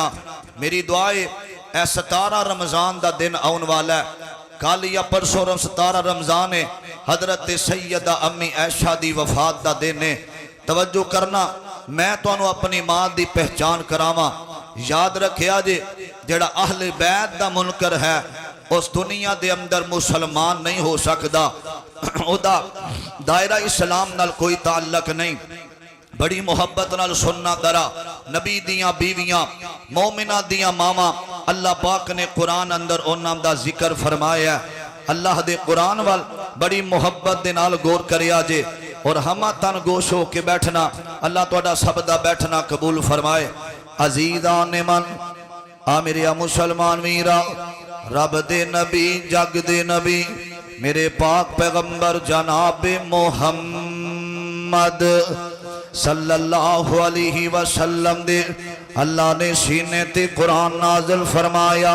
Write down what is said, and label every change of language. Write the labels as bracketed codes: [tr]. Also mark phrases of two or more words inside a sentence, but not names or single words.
[pa] میری دعائے اے 17 رمضان دا دن آن والا ہے، کل یا پرسوں 17 رمضان ہے، حضرت سیدہ امی عائشہ دی وفات دا دن ہے۔ توجہ کرنا، میں تو انہوں اپنی ماں دی پہچان کراما، یاد رکھیا جے جڑا اہل بیت دا منکر ہے اس دنیا دے اندر مسلمان نہیں ہو سکدا، او دا دائرہ اسلام نال کوئی تعلق نہیں۔ بڑی محبت نال سننا درا، نبی دیاں بیویاں مومنہ دیاں ماما اللہ پاک نے قرآن اندر انہاں دا ذکر فرمایا ہے۔ اللہ دے قرآن وال بڑی محبت دے نال غور کریا جے اور ہمہ تن گوش ہو کے بیٹھنا، اللہ توڑا سب دا بیٹھنا قبول فرمائے۔ عزیزان من میرے مسلمان ویرا، رب دے نبی جگ دے نبی میرے پاک پیغمبر جناب محمد [ar] صلی اللہ علیہ وسلم [pa] دے اللہ نے سینے تے قرآن نازل فرمایا۔